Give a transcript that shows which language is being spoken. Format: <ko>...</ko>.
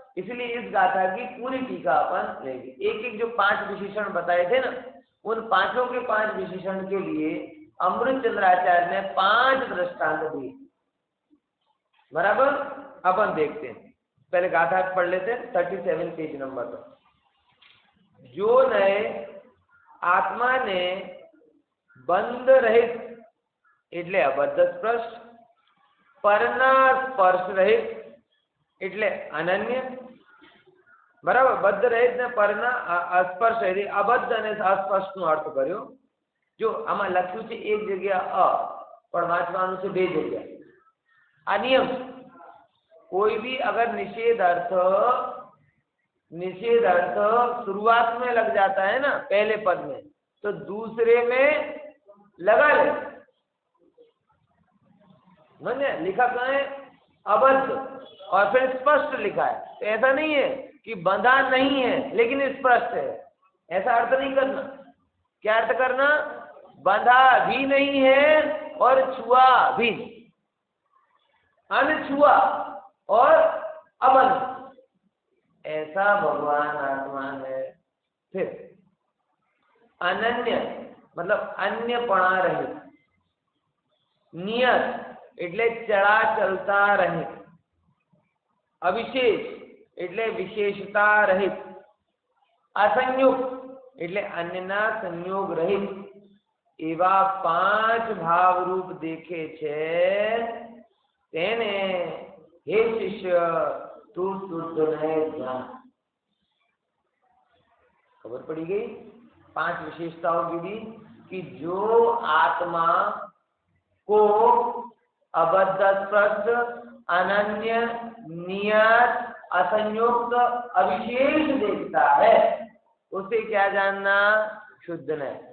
<hi>इसलिए इस गाथा की पूरी टीका अपन लेंगे। एक एक जो 5 विशेषण बताए थे ना, उन पांचों के 5 विशेषण के लिए अमृतचंद्र आचार्य ने 5 दृष्टांत दिए। बराबर? अपन देखते हैं, पहले गाथा पढ़ लेते हैं 37 पेज नंबर पर। जो नए आत्मा ने बंध रहित</hi> <gu>એટલે અબદ્ધ સ્પર્શ, પરના સ્પર્શ રહિત એટલે અનન્ય, બરાબર? બદ્ધ રહિત ને પરના અસ્પર્શ રહિત, અબદ્ધ અને અસ્પર્શ નો અર્થ કર્યો। જો આમાં લખ્યું છે એક જગ્યા અ, પણ વાંચવાનું છે 2 જગ્યા। આ નિયમ,</gu> <hi>कोई भी अगर निषेध अर्थ शुरुआत में लग जाता है ना पहले पद में, तो दूसरे में लगा ले। मैंने लिखा कहाँ है? अबद्ध, और फिर स्पष्ट लिखा है। तो ऐसा नहीं है कि बंधा नहीं है लेकिन स्पष्ट है, ऐसा अर्थ नहीं करना। क्या अर्थ करना? बंधा भी नहीं है और छुआ भी, अनछुआ और अबंध, ऐसा भगवान आत्मा है। फिर अनन्य मतलब अन्यपणा रहित, नियत</hi> <gu>એટલે ચડા ચલતા રહિત, અવિશેષ એટલે વિશેષતા રહિત, અસંયુક્ત એટલે અન્યના સંયોગ રહિત, એવા 5 ભાવરૂપ દેખે છે તેને</gu> <hi>हे शिष्य तू शुद्ध है जान। खबर पड़ी गई? 5 विशेषताओं की दी कि जो आत्मा को अबद्ध, स्पष्ट, अनन्य, नियत, असंयुक्त, अविशेष देखता है, उसे क्या जानना? शुद्ध नय।</hi>